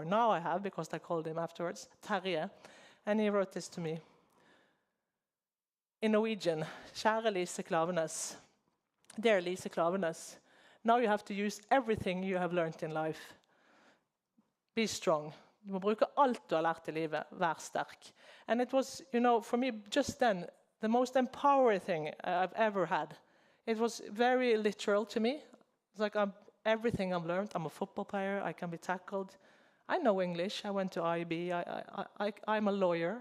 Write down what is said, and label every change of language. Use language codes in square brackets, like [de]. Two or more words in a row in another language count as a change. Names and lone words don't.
[en] Now I have, because I called him afterwards, Terje. And he wrote this to me. In Norwegian, Kjære Lise Klaveness. Dear Lise Klaveness, now you have to use everything you have learned in life. Be strong. [no] Du må bruke alt du har lært I livet. Vær sterk. [en] And it was, for me, just then, the most empowering thing I've ever had. It was very literal to me. It's like everything I've learned. I'm a football player. I can be tackled. I know English. I went to IB. I'm a lawyer.